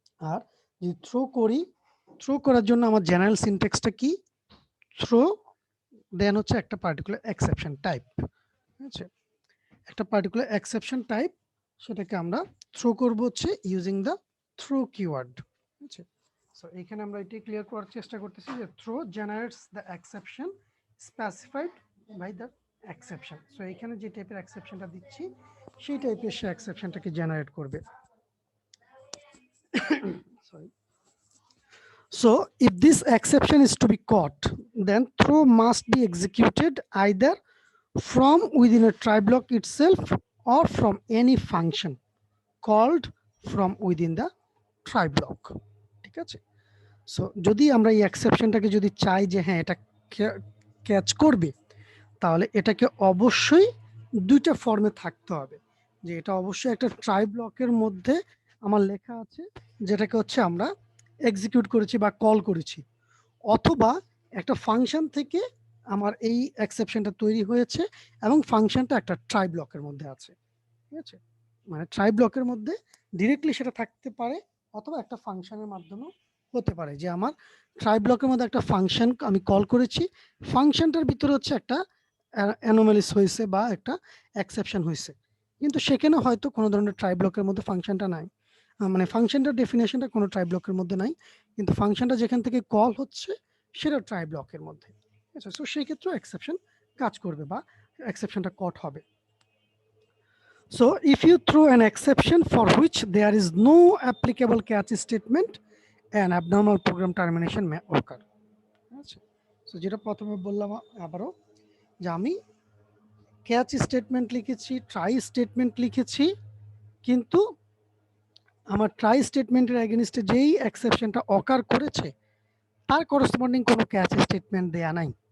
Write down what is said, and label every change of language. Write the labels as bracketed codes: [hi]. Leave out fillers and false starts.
[bn] আর যদি থ্রো করি, থ্রো করার জন্য আমার জেনারেল সিনট্যাক্সটা কি, থ্রো দেন হচ্ছে একটা পার্টিকুলার এক্সেপশন টাইপ, ঠিক আছে, একটা পার্টিকুলার এক্সেপশন টাইপ, সেটাকে আমরা থ্রো করব হচ্ছে ইউজিং দ্য থ্রো কিওয়ার্ড, ঠিক আছে। সো এখানে আমরা এটি ক্লিয়ার করার চেষ্টা করতেছি যে [en] throw generates the exception [bn] specified by the exception. So এখানে যে টাইপের এক্সেপশনটা দিচ্ছি সেই টাইপের সে এক্সেপশনটাকে জেনারেট করবে। Sorry. [en] So if this exception is to be caught, then throw must be executed either from within a try block itself or from any function called from within the try block, [bn] ঠিক আছে। So যদি আমরা এই এক্সেপশনটাকে যদি চাই যে হ্যাঁ এটা ক্যাচ করবে, তাহলে এটাকে অবশ্যই দুইটা ফর্মে থাকতে হবে, যে এটা অবশ্যই একটা ট্রাই ব্লকের মধ্যে আমার লেখা আছে যেটাকে হচ্ছে আমরা এক্সিকিউট করেছি বা কল করেছি, অথবা একটা ফাংশন থেকে আমার এই এক্সেপশনটা তৈরি হয়েছে এবং ফাংশনটা একটা ট্রাই ব্লকের মধ্যে আছে, ঠিক আছে। মানে ট্রাই ব্লকের মধ্যে ডিরেক্টলি সেটা থাকতে পারে, অথবা একটা ফাংশনের মাধ্যমেও হতে পারে, যে আমার ট্রাই ব্লকের মধ্যে একটা ফাংশন আমি কল করেছি, ফাংশনটার ভিতরে হচ্ছে একটা অ্যানোমালিস হয়েছে বা একটা এক্সেপশন হয়েছে, কিন্তু সেখানে হয়তো কোনো ধরনের ট্রাই ব্লকের মধ্যে ফাংশনটা নাই, মানে ফাংশনটার ডেফিনেশনটা কোনো ট্রাই ব্লকের মধ্যে নাই, কিন্তু ফাংশনটা যেখান থেকে কল হচ্ছে সেটা ট্রাই ব্লকের মধ্যে, ঠিক আছে। সো সেই ক্ষেত্রে এক্সেপশন কাজ করবে বা এক্সেপশনটা কট হবে। [en] So if you throw an exception for which there is no applicable catch statement, an abnormal program termination may occur. [bn] আচ্ছা, সো যেটা প্রথমে বললাম আবারও, যে আমি ক্যাচ স্টেটমেন্ট লিখেছি, ট্রাই স্টেটমেন্ট লিখেছি, কিন্তু আমার ট্রাই স্টেটমেন্টের এগেইনস্টে যেই এক্সেপশনটা অকার করেছে তার করসপন্ডিং কোনো ক্যাচ স্টেটমেন্ট দেয়া নাই।